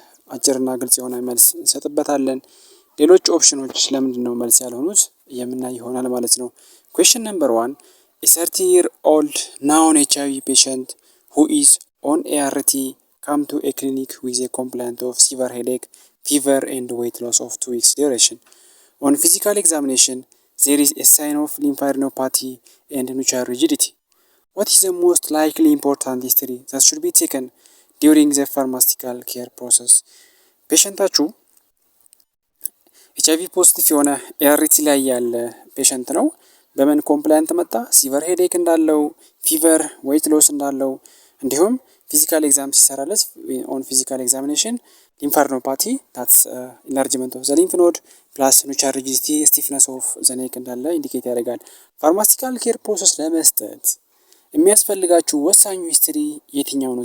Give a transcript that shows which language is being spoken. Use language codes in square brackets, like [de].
[am] አጭርና ግልጽ የሆነ መልስ እንሰጥበታለን። ሌሎች ኦፕሽኖች ለምንድን ነው መልስ ያልሆኑት የምናይ ይሆናል ማለት ነው። [en] ኩዌስችን ነምበር 1 a 30-year-old non-HIV patient who is on ART come to a clinic with a complaint of severe headache, fever and weight loss of 2 weeks duration. On physical examination, there is a sign of lymphadenopathy and nuchal rigidity. What is the most likely important history that should be taken during the pharmaceutical care process? [am] ፔሸንታችሁ ኤችአይቪ ፖዚቲቭ የሆነ ኤአርቲ ላይ ያለ ፔሸንት ነው። በምን ኮምፕላይንት መጣ? ሲቨር ሄዴክ እንዳለው፣ ፊቨር፣ ዌይት ሎስ እንዳለው እንዲሁም ፊዚካል ኤግዛም ሲሰራለት [en] ኦን ፊዚካል ኤግዛሚኔሽን [am] ሊምፋዴኖፓቲ [en] ታትስ ኢንላርጅመንት ኦፍ ዘ ሊምፍ ኖድ ፕላስ [am] ኑቻል ሪጂዲቲ [en] ስቲፍነስ ኦፍ ዘ ኔክ [am] እንዳለ ኢንዲኬት ያደርጋል። ፋርማሲቲካል ኬር ፕሮሰስ ለመስጠት የሚያስፈልጋችሁ ወሳኙ ሂስትሪ የትኛው ነው?